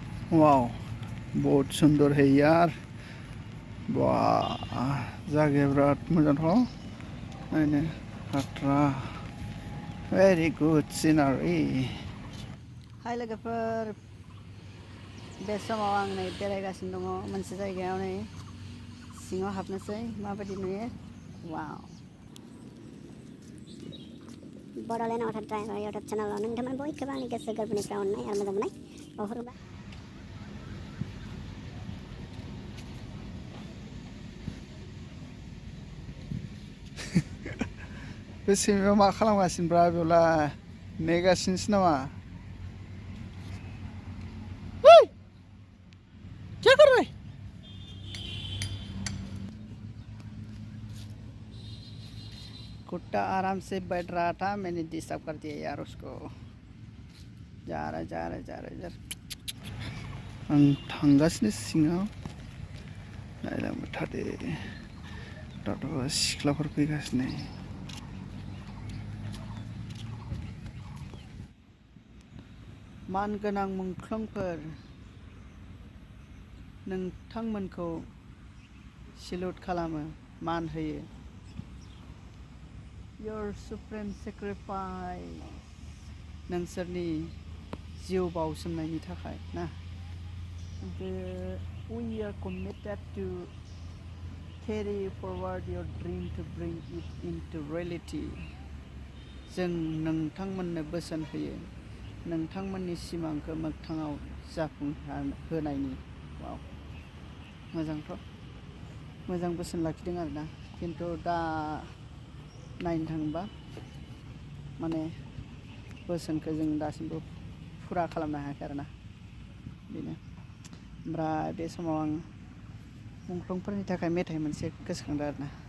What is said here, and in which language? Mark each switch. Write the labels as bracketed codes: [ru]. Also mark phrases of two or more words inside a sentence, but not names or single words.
[hi] वाओ बहुत सुंदर है यार वाह [brx] जायगाया बिराद मोजांथ' नायनो बाथ्रा [en] very good [brx] सिनारि हाय लोगोफोर बे समाव आं नै बेरायगासिनो दङ मोनसे जायगायाव नै सिङाव हाबनोसै माबायदि नुयो वाव Bodoland [en] auto driver YouTube channel [brx] नोंथांमोन बयखौबो आंनि गोसो गोरबोनिफ्राय अननाय आरो मोजां मोननाय बावहरोबाय बे सैमाया मा खालामगासिनोब्रा बेयावलाय नेगासिनोसो नामा [hi] क्या कर रहे कुत्ता आराम से बैठ रहा था मैंने डिस्टर्ब कर दिया यार उसको जा रहा इधर [brx] आं थांगासिनो सिङाव नायलांबाय थादो दाथ' सिख्लाफोर फैगासिनो मानगोनां मुंख्लंफोर नोंथांमोनखौ सिलुट खालामो मान होयो [en] Your supreme sacrifice [brx] नोंसोरनि जिउ बाउसोमनायनि थाखाय ना [en] We are committed to carry forward your dream to bring it into reality [brx] जों नोंथांमोननो बोसोन होयो नोंथांमोननि सिमांखौ मोगथाङाव जाफुंहोनायनि वाव मोजांथ' मोजां बोसोन लाखिदों आरोना खिन्थु दा नायनो थाङोबा माने बोसोनखौ जों दासिमबो फुरा खालामनो हायाखै आरोना बेनो ओमफ्राय बे समाव आं मुंख्लंफोरनि थाखाय मेथाइ मोनसे गोसोखांदों आरोना